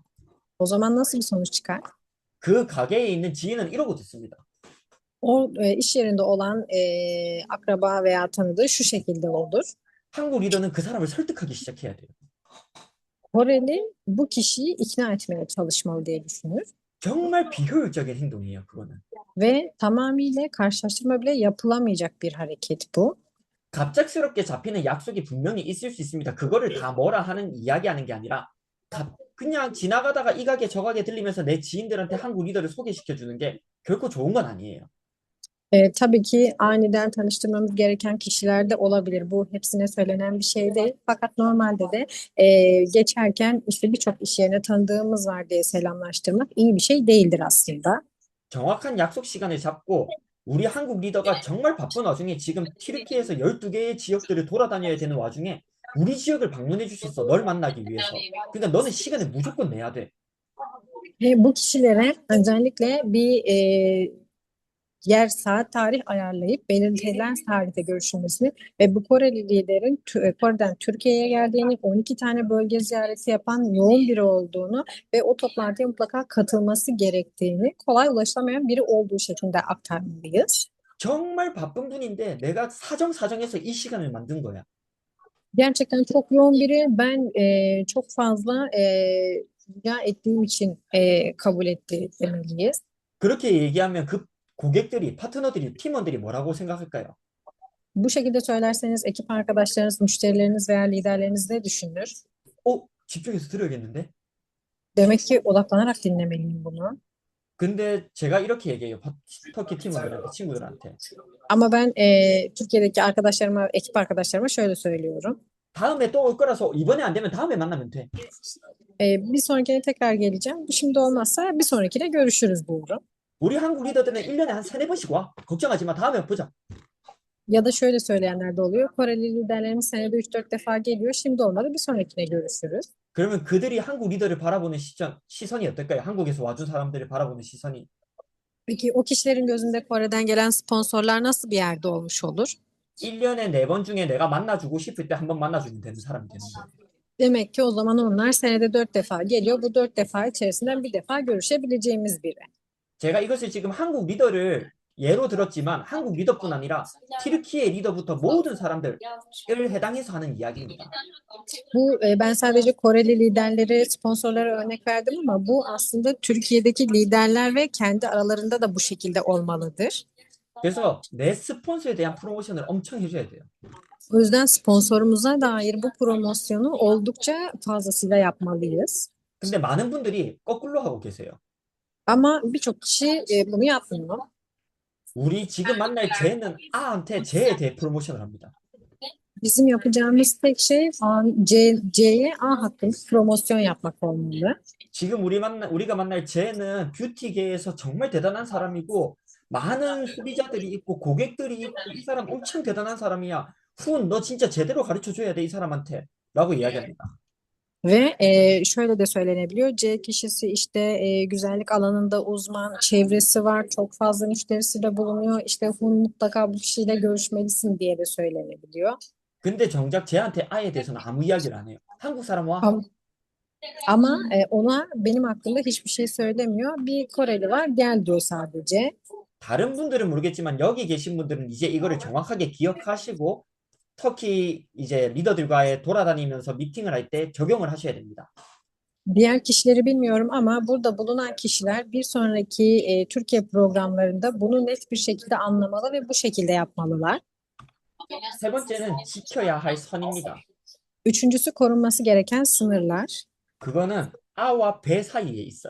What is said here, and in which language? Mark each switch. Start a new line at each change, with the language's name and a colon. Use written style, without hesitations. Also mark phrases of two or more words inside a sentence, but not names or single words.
Turkish: O zaman nasıl bir sonuç çıkar?
Korean: 그 가게에 있는 지인은 이러고 듣습니다.
Turkish: O iş yerinde olan akraba veya tanıdığı şu şekilde olur.
Korean: 한국 리더는 그 사람을 설득하기 시작해야 돼요.
Turkish: Koreli bu kişiyi ikna etmeye çalışmalı diye düşünür.
Korean: 정말 비효율적인 행동이에요, 그거는.
Turkish: Ve tamamıyla karşılaştırma bile yapılamayacak bir hareket bu.
Korean: 갑작스럽게 잡히는 약속이 분명히 있을 수 있습니다. 그거를 다 뭐라 하는 이야기하는 게 아니라 그냥 지나가다가 이 가게 저 가게 들리면서 내 지인들한테 한국 리더를 소개시켜 주는 게 결코 좋은 건 아니에요.
Turkish: Tabii ki aniden tanıştırmamız gereken kişiler de olabilir. Bu hepsine söylenen bir şey değil. Fakat normalde de geçerken işte birçok iş yerine tanıdığımız var diye selamlaştırmak iyi bir şey değildir aslında.
Korean: 정확한 약속 시간을 잡고 우리 한국 리더가 정말 바쁜 와중에 지금 튀르키예에서 12개의 지역들을 돌아다녀야 되는 와중에 우리 지역을 방문해 줄 수 있어. 널 만나기 위해서. 그러니까 너는 시간을 무조건 내야 돼.
Turkish: Bu kişilere özellikle bir yer, saat, tarih ayarlayıp belirtilen tarihte görüşülmesini ve bu Koreli liderin Kore'den Türkiye'ye geldiğini, 12 tane bölge ziyareti yapan yoğun biri olduğunu ve o toplantıya mutlaka katılması gerektiğini, kolay ulaşılamayan biri olduğu şeklinde aktarmalıyız.
Korean: 정말 바쁜 분인데 내가 사정사정해서 이 시간을 만든 거야.
Turkish: Gerçekten çok yoğun biri. Ben çok fazla rica ettiğim için kabul etti demeliyiz.
Korean: 그렇게 얘기하면 그 고객들이, 파트너들이, 팀원들이 뭐라고 생각할까요?
Turkish: Bu şekilde söylerseniz ekip arkadaşlarınız, müşterileriniz veya liderleriniz ne düşünür?
Korean: 집중해서 들어야겠는데?
Turkish: Demek ki odaklanarak dinlemeliyim bunu.
Korean: 근데 제가 이렇게 얘기해요. 터키 팀원들한테, 친구들한테.
Turkish: Ama ben Türkiye'deki arkadaşlarıma, ekip arkadaşlarıma şöyle söylüyorum.
Korean: 다음에 또 올 거라서 이번에 안 되면 다음에 만나면 돼.
Turkish: Bir sonrakine tekrar geleceğim. Bu şimdi olmazsa bir sonrakine görüşürüz buyurun.
Korean: 우리 한국 리더들은 1년에 한 3-4번씩 와. 걱정하지 마. 다음에 보자.
Turkish: Ya da şöyle söyleyenler de oluyor. Koreli liderlerimiz senede 3-4 defa geliyor. Şimdi olmadı bir sonrakine görüşürüz.
Korean: 그러면 그들이 한국 리더를 바라보는 시선이 어떨까요? 한국에서 와준 사람들을 바라보는 시선이.
Turkish: Peki o kişilerin gözünde Kore'den gelen sponsorlar nasıl bir yerde olmuş olur?
Korean: 1년에 4번 중에 내가 만나주고 싶을 때 한 번 만나주면 되는 사람이 되는 거예요.
Turkish: Demek ki o zaman onlar senede 4 defa geliyor. Bu 4 defa içerisinden bir defa görüşebileceğimiz biri.
Korean: 제가 이것을 지금 한국 리더를 예로 들었지만 한국 리더뿐 아니라 튀르키예 리더부터 모든 사람들을 해당해서 하는 이야기입니다.
Turkish: Ben sadece Koreli liderleri, sponsorlara örnek verdim ama bu aslında Türkiye'deki liderler ve kendi aralarında da bu şekilde olmalıdır.
Korean: 그래서 내 스폰서에 대한 프로모션을 엄청 해줘야 돼요.
Turkish: O yüzden sponsorumuza dair bu promosyonu oldukça fazlasıyla yapmalıyız.
Korean: 근데 많은 분들이 거꾸로 하고 계세요.
Turkish: Ama birçok kişi bunu yapmıyor.
Korean: 우리 지금 만날 쟤는 A한테 쟤에 대해 프로모션을 합니다.
Turkish: Bizim yapacağımız tek şey C'ye A hakkında promosyon yapmak olmalı.
Korean: 지금 우리가 만날 쟤는 뷰티계에서 정말 대단한 사람이고 많은 소비자들이 있고 go객들이 있고 이 사람 엄청 대단한 사람이야. 훈, 너 진짜 제대로 가르쳐 줘야 돼, 이 사람한테. 라고 이야기합니다.
Turkish: Ve şöyle de söylenebiliyor. C kişisi işte güzellik alanında uzman, çevresi var, çok fazla müşterisi de bulunuyor. İşte mutlaka bu kişiyle görüşmelisin diye de söylenebiliyor.
Korean: 근데 정작 쟤한테 아에 대해서는 아무 이야기를 안 해요. 한국 사람 와.
Turkish: Ama, ama ona benim hakkında hiçbir şey söylemiyor. Bir Koreli var, gel diyor sadece.
Korean: 다른 분들은 모르겠지만 여기 계신 분들은 이제 이거를 정확하게 기억하시고 터키 이제 리더들과의 돌아다니면서 미팅을 할 때 적용을 하셔야 됩니다.
Turkish: Diğer kişileri bilmiyorum ama burada bulunan kişiler bir sonraki Türkiye programlarında bunu net bir şekilde anlamalı ve bu şekilde yapmalılar.
Korean: 세 번째는 지켜야 할 선입니다.
Turkish: Üçüncüsü korunması gereken sınırlar.
Korean: 그거는 아와 배 사이에 있어요.